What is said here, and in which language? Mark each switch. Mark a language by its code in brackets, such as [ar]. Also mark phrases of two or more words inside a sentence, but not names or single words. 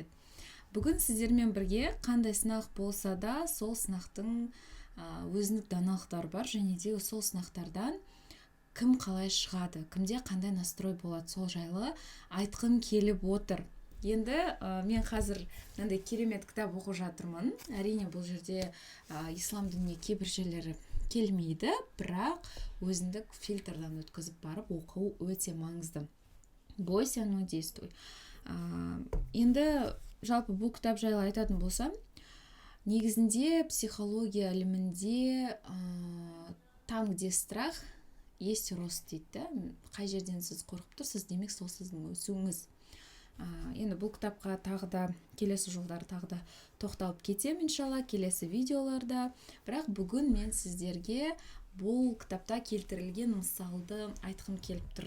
[kk] Бүгін сіздермен бірге қандай сынақ болса да, сол сынақтың өзіндік даналықтары бар, және де сол сынақтардан кім қалай шығады, кімде қандай настрой болады, сол жайлы айтқым келіп отыр. Енді мен қазір мынандай керемет кітап оқып жатырмын. Әрине бұл жерде ислам дініне кейбір жерлері келмейді, бірақ өзіндік фильтрдан өткізіп барып оқу өте маңызды. [ru] Бойся, но действуй. [kk] Енді жалпы бұл кітап жайлы айтатын болсам, негізінде психология ілімінде [ru] там, где страх, есть рост [kk] дейді. Қай жерден сіз қорқып тұрсыз, демек сол сіздің өсуіңіз. Енді бұл кітапқа тағы да келесі жолдары тағы да тоқталып кетем иншалла келесі видеоларда. Бірақ бүгін мен сіздерге бұл кітапта келтірілген мысалды айтқым келіп тұр.